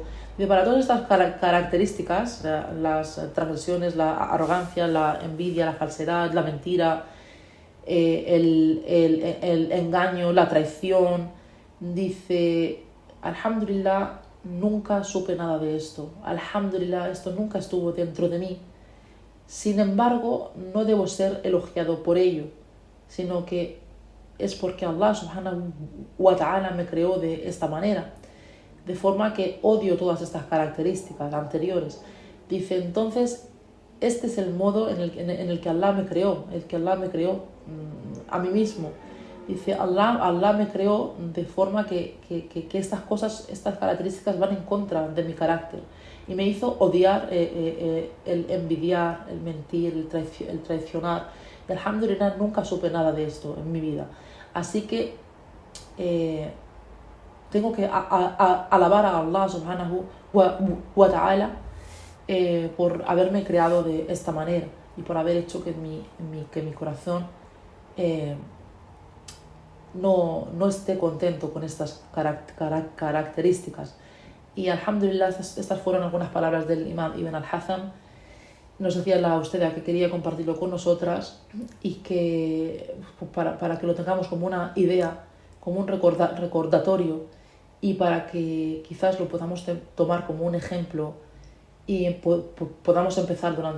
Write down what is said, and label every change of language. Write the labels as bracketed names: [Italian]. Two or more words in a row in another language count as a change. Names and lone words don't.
[Spanish] Y para todas estas características, las transgresiones, la arrogancia, la envidia, la falsedad, la mentira, el engaño, la traición, dice, alhamdulillah, nunca supe nada de esto, alhamdulillah, esto nunca estuvo dentro de mí. Sin embargo, no debo ser elogiado por ello, sino que es porque Allah [Arabic] سبحانه وتعالى [Spanish] me creó de esta manera, de forma que odio todas estas características anteriores. Dice, entonces, este es el modo en el que Allah me creó, a mí mismo. Dice, Allah me creó de forma que estas características van en contra de mi carácter. Y me hizo odiar el envidiar, el mentir, el traicionar. Y alhamdulillah, nunca supe nada de esto en mi vida. Así que tengo que alabar a Allah [Arabic] سبحانه وتعالى [Spanish] por haberme creado de esta manera y por haber hecho que mi corazón no esté contento con estas características. Y alhamdulillah, estas fueron algunas palabras del imam Ibn al-Hazm. Nos decía la usted que quería compartirlo con nosotras y que para que lo tengamos como una idea, como un recordatorio y para que quizás lo podamos tomar como un ejemplo y podamos empezar durante